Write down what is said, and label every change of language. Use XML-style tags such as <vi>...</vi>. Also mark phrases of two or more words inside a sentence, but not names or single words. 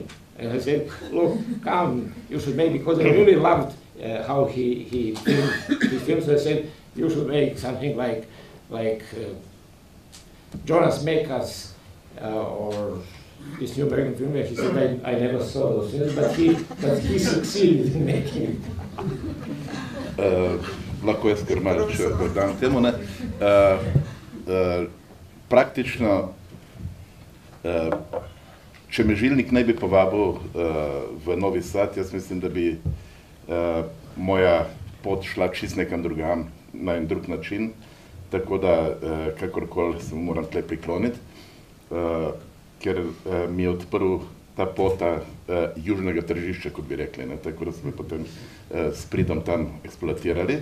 <en>And I said, look, come, you should make, because I really loved how he filmed, so I said, you should make something like Jonas Mekas or this new American film. He said, I never saw those films, but he succeeded in making it.</en> <sl>Lahko jaz kar malo še dodam temu, ne. Praktično, če me Zilnik ne bi povabil v Novi Sad, jaz mislim, da bi moja pot šla čist nekam drugam, na en drug način, tako da kakorkoli se moram tle prikloniti, ker mi je odprl ta pota južnega tržišča, kot bi rekli, ne, tako da smo potem s pridom tam eksploatirali.</sl>